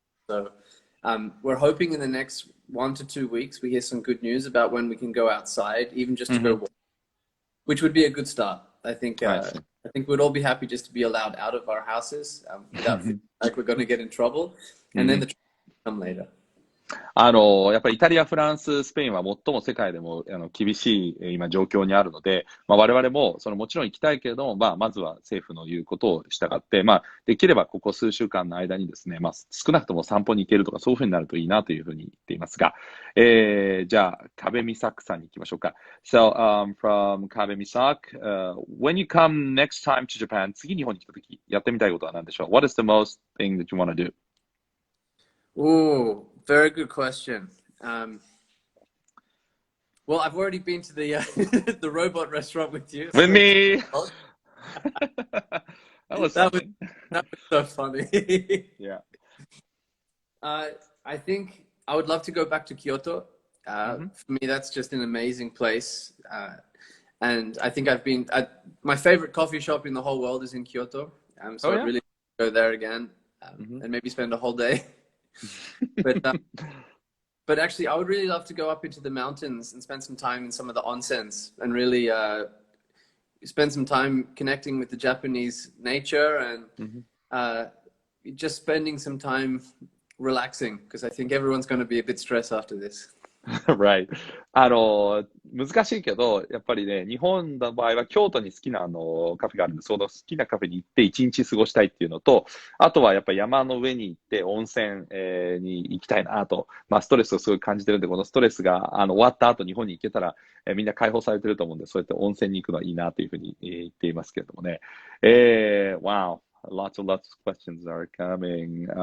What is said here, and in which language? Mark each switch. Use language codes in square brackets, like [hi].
[en] So we're hoping in the next 1 to 2 weeks we hear some good news about when we can go outside, even just to go walk, which would be a good start. I think we'd all be happy just to be allowed out of our houses without feeling like we're going to get in trouble, and then the training will come later. [ja] やっぱりイタリア、フランス、スペインは最も世界でも厳しい今状況にあるので、我々ももちろん行きたいけれども、まずは政府の言うことを従って、できればここ数週間の間にですね、少なくとも散歩に行けるとかそういうふうになるといいなというふうに言っていますが、じゃあ、壁美作さんに行きましょうか。 [en] So, from [ja] 壁美作、 [en] when you come next time to Japan, [ja] 次日本に来たとき、やってみたいことは何でしょう？ [en] What is the most thing that you want to do? Ooh, very good question. Well, I've already been to the the robot restaurant with you. With me! That was That was something. that was so funny. Yeah. I think I would love to go back to Kyoto. For me, that's just an amazing place. And I think I've been my favorite coffee shop in the whole world is in Kyoto. So Oh, yeah? I'd really go there again and maybe spend a whole day. But actually, I would really love to go up into the mountains and spend some time in some of the onsens and really spend some time connecting with the Japanese nature and just spending some time relaxing because I think everyone's going to be a bit stressed after this. Right. [ja] 難しいけど、やっぱりね、日本の場合は京都に好きなカフェがあるんで、その好きなカフェに行って一日過ごしたいっていうのと、あとはやっぱり山の上に行って温泉、に行きたいなと、ストレスをすごい感じてるんで、このストレスが終わった後日本に行けたら、みんな解放されてると思うんで、そうやって温泉に行くのはいいなというふうに言っていますけれどもね。 [en] Wow. Lots of questions are coming.